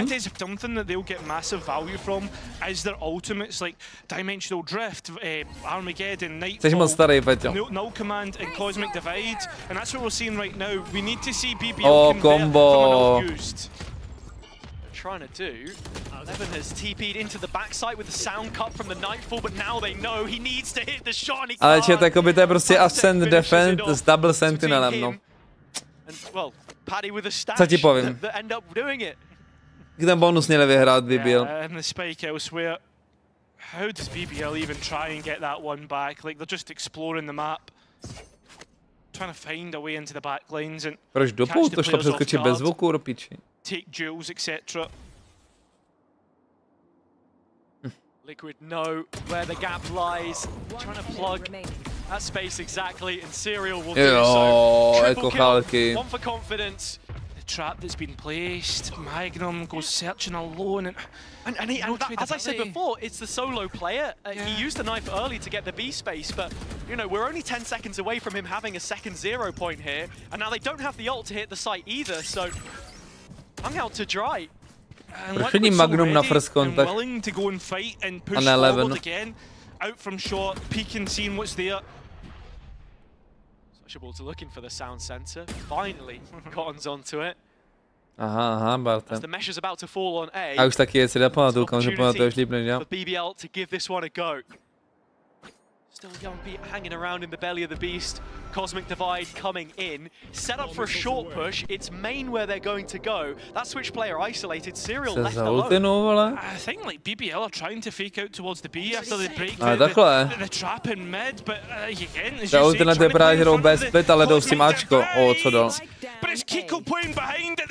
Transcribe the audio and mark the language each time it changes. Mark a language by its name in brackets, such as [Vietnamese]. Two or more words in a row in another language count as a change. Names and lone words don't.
[English] It is something that they'll get massive value from as their ultimates, like Dimensional Drift, Armageddon, Nightfall, No Command, and Cosmic Divide, and that's what we're seeing right now. We need to see BBL convert from an unused. Trying to do. Eleven has TP'd into the backside with the sound cut from the Nightfall, but now they know he needs to hit the shot. [Czech] Ale čet, jakoby to je prostě [English] Ascent Defend [Czech] s [English] Double Sentinelem, [Czech] no. Co ti povím? Ten bonus měli vyhrát BBL. [English] How does BBL even try and get that one back? Like they're just exploring the map. Trying to find a way into the back lanes and [Czech] proč do půl to šlo přeskočit bez zvuku, do piči? [English] Take duels, etc. Liquid know where the gap lies. Trying to plug that space exactly, and Serial will do so. Triple kill, one for confidence. The trap that's been placed. Magnum goes searching alone, and as I said before, it's the solo player. He used the knife early to get the B space, but you know we're only 10 seconds away from him having a second 0 point here, and now they don't have the ult to hit the site either. So. Hung out to dry. [Czech] Proč není Magnum na [English] first contact? [Czech] A na 11. [English] Out from short, peeking, seeing what's there. Sociables looking for the sound sensor. Finally, Cotton's onto it. [Czech] Aha, Bartem. [English] As the mesh is about to fall on A. [Czech] A už taky je si nepamatuju, kam se pamatuješ líp než já. [English] BBL to give this one a go. Still Yumpy hanging around in the belly of the beast. Cosmic Divide coming in. Set up for a short push. It's main where they're going to go. That switch player isolated. Serial left alone. I think like BBL are trying to fake out towards the B after they break the trap in mid, but again, as you say, but it's Kiko playing behind it.